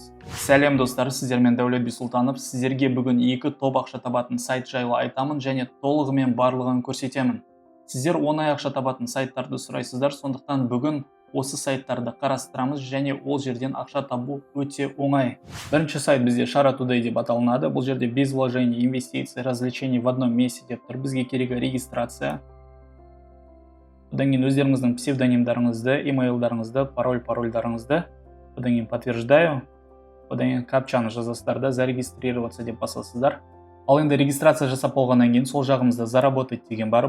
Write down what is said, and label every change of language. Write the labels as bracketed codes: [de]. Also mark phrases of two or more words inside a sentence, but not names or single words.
[kk] Сәлем достар, сіздермен Дәулет Бисұлтанов. Сіздерге бүгін 2 топ ақша табатын сайт жайлы айтамын және толығымен барлығын көрсетемін. Сіздер оңай ақша табатын сайттарды сұрайсыздар, сондықтан бүгін осы сайттарды қарастырамыз және ол жерден ақша табу өте оңай. Бірінші сайт бізде Шара Today деп аталынады. Бұл жерде [ru] без вложений, инвестиций, развлечений в одном месте [kk] деп тұр. Бізге керегі регистрация. Одан кейін өздеріңіздің псевдонимдарыңызды, имейлдарыңызды, парольдарыңызды. Одан кейін подтверждаю. Одан кейін капчаны жазасыздар да зарегистрироваться деп басасыздар. Ал енді регистрация жасап болғаннан кейін сол жағымызда заработать деген бар.